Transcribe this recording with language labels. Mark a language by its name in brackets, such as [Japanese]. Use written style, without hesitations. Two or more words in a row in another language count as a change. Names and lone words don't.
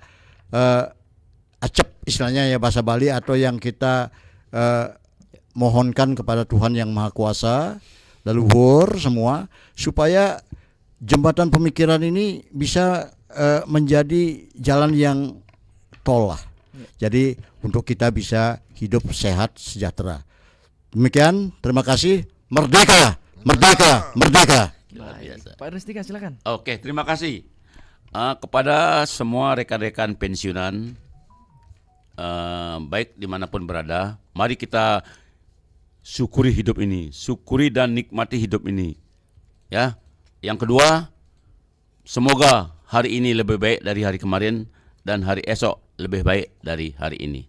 [Indonesian] acep istilahnya ya, bahasa Bali, atau yang kita mohonkan kepada Tuhan yang Maha Kuasa, leluhur semua, supaya jembatan pemikiran ini bisa menjadi jalan yang tol lah. Jadi untuk kita bisa hidup sehat sejahtera. Demikian, terima kasih. Merdeka, merdeka, merdeka. Pak Restika silakan. Oke, terima kasih kepada semua rekan-rekan pensiunan, baik dimanapun berada. Mari kita syukuri hidup ini, syukuri dan nikmati hidup ini. Ya. Yang kedua, semoga hari ini lebih baik dari hari kemarin, dan hari esok lebih baik dari hari ini.